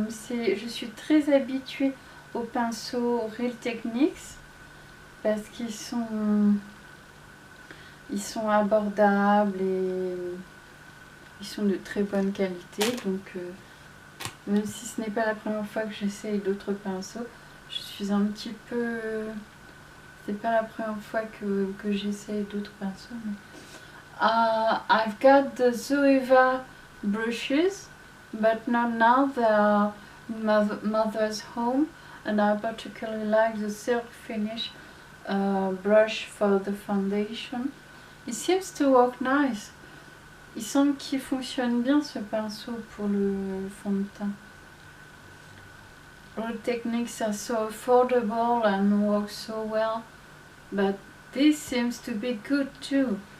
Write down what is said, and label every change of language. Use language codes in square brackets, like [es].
[fr] Je suis très habituée aux pinceaux Real Techniques parce qu'ils sont abordables et ils sont de très bonne qualité. Donc même si ce n'est pas la première fois que j'essaye d'autres pinceaux, je suis un petit peu... c'est pas la première fois que j'essaye d'autres pinceaux. Mais... [en] I've got the Zoeva brushes, but not now. They are mother's home, and I particularly like the silk finish brush for the foundation. It seems to work nice. [fr] Il semble qu'il fonctionne bien ce pinceau pour le fond de teint. [en] All techniques are so affordable and work so well, but this seems to be good too.